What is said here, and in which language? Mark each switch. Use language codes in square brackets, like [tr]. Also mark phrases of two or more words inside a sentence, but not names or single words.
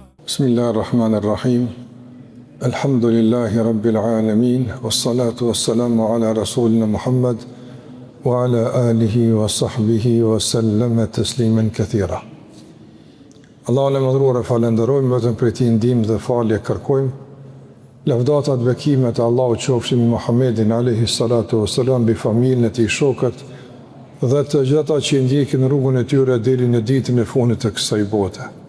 [ar] بسم الله الرحمن الرحيم. الحمد لله رب العالمين. والصلاة والسلام على رسولنا محمد وعلى آله وصحبه وسلم تسليما كثيرا. [sq] Allahun e madhruar e falenderojmë, vetëm prej tij ndihmë dhe falje kërkojmë. Lavdata dhe bekimet e Allahut qofshin mbi Muhammedin [ar] عليه الصلاة والسلام, [sq] mbi familjen e tij, shokët dhe të gjithë ata që ndjekin rrugën e tyre deri në ditën e fundit të kësaj bote.